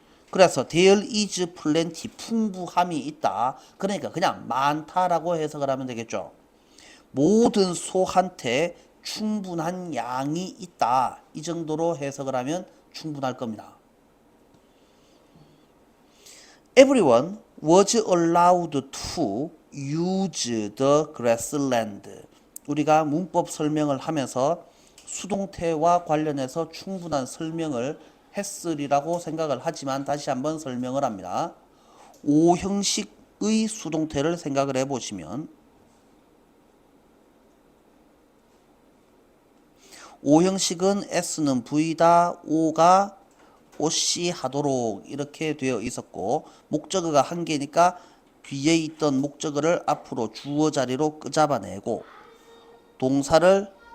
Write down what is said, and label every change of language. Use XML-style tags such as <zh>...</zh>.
<ko>그래서</ko> <en>there is plenty,</en> <ko>풍부함이 있다. 그러니까 그냥 많다라고 해석을 하면 되겠죠. 모든 소한테 충분한 양이 있다. 이 정도로 해석을 하면 충분할 겁니다.</ko> <en>Everyone was allowed to use the grassland.</en> <ko>우리가 문법 설명을 하면서 수동태와 관련해서 충분한 설명을 했으리라고 생각을 하지만 다시 한번 설명을 합니다. 5형식의 수동태를 생각을 해보시면 5형식은 S는 V다, O가 OC 하도록 이렇게 되어 있었고 목적어가 한 개니까 뒤에 있던 목적어를 앞으로 주어 자리로 끄잡아내고 동사를</ko>